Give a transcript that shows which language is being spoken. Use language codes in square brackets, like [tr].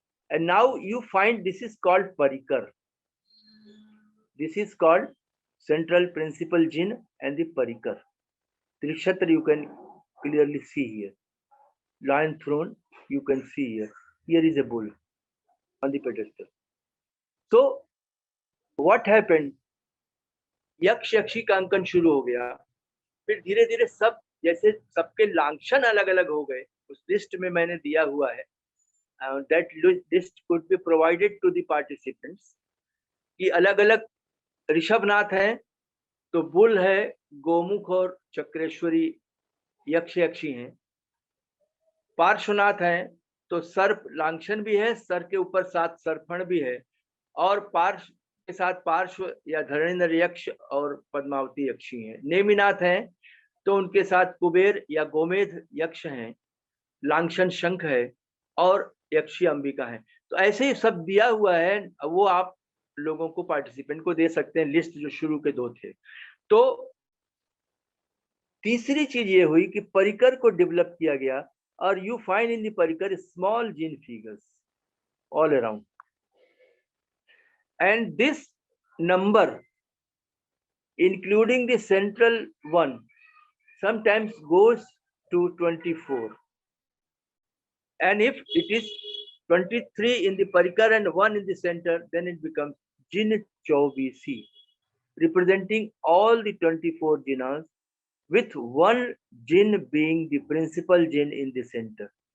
[en] And now you find this is called Parikar. This is called central principal jin and the Parikar. Trikshatra you can clearly see here. Lion throne you can see here. Here is a bull on the pedestal. So what happened? [hi] यक्ष यक्षी का अंकन शुरू हो गया। फिर धीरे धीरे सब जैसे सबके लांछन अलग अलग हो गए, उस लिस्ट में मैंने दिया हुआ है, [en] that list could be provided to the participants, [hi] कि अलग अलग ऋषभनाथ है तो बुल है, गोमुख और चक्रेश्वरी यक्ष यक्षी हैं। पार्श्वनाथ है तो सर्प लांछन भी है, सर के ऊपर 7 सर्पण भी है, और पार्श्व के साथ पार्श्व या धरणेन्द्र यक्ष और पद्मावती यक्षी हैं। नेमिनाथ है तो उनके साथ कुबेर या गोमेध यक्ष हैं, लांछन शंख है और यक्षी अंबिका है। तो ऐसे ही सब दिया हुआ है, वो आप लोगों को पार्टिसिपेंट को दे सकते हैं, लिस्ट जो शुरू के 2 थे। तो तीसरी चीज ये हुई कि परिकर को डेवलप किया गया, और [en] You find in the parikar small jin figures all around, and this number including the central one sometimes goes to 24, and if it is 23 in the parikar and 1 in the center, then it becomes jin chauvisi, representing all the 24 jinas, with one jin being the principal jin in the center.